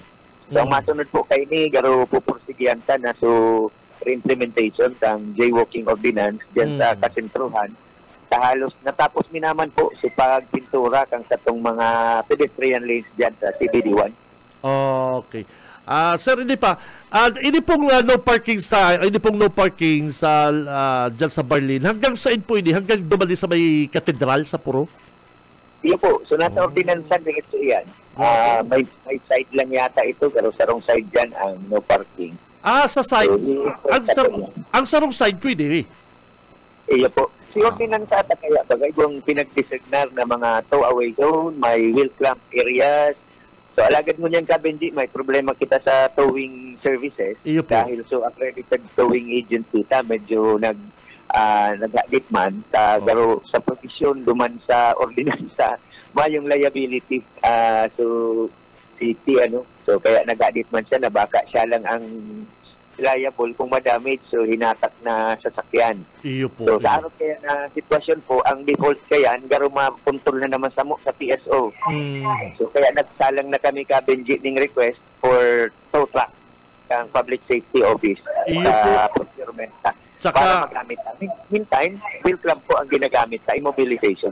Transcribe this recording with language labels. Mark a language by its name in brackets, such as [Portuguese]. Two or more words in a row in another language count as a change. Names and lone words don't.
[Bikol] So, ang masunod po kay ni, garo pupursigihan ka na so re-implementation ng jaywalking ordinance dyan sa kasentruhan. Halos natapos minaman po sa pagpintura kang satong mga pedestrian lanes dyan sa CBD1. [Filipino] Okay. Sir, hindi pa. Hindi pong [English] no parking [Filipino] sa dyan sa Barlin. [Bikol] Hanggang saan po ini? Hanggang dumali sa may katedral sa Puro? Iyo po. [Filipino] So, nasa ordinansa dito yan. May side lang yata ito, pero sarong side dyan ang [English] no parking. [Bikol] Sa side. So, Ang sarong side po ini. iyo po. Si ordinansa ata kaya bagay kung pinagdesignar na mga tow-away zone, may [English] wheel clamp areas. [Bikol] So, alagad mo niyan ka, Benji, may problema kita sa [English] towing services. [Bikol] Iyo po. Dahil so [English] accredited towing agency [Bikol] ta, medyo nag-adit man garo sa provision duman sa ordinansa mayong liability so city so kaya nag-adit man siya na baka siya lang ang liable kung ma-damage so hinatak na sasakyan. Iyo po. So sa araw kaya na sitwasyon po ang default kaya garo mapuntol na naman sa PSO. So kaya nagsalang na kami ka Benji ning request for [English] tow truck [Bikol] ang Public Safety Office sa procurement para magamit. Meantime, [English] wheel clamp [Bikol] po ang ginagamit sa immobilization.